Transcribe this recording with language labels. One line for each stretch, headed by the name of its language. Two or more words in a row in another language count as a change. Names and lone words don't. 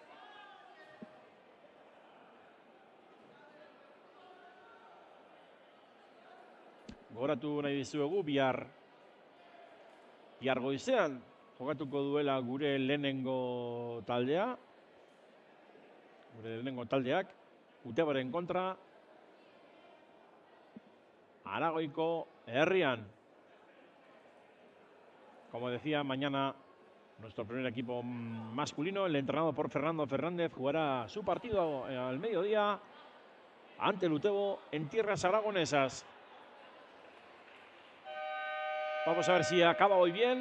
Basque: Gogoratu nahi dizuegu bihar goizean jokatuko duela gure lehenengo taldea. Gure lehenengo taldeak Utebaren kontra Aragoiko herrian.
Spanish: Como decía, mañana nuestro primer equipo masculino, el entrenado por Fernando Fernández, jugará su partido al mediodía ante el Utebo en tierras aragonesas. Vamos a ver si acaba hoy bien.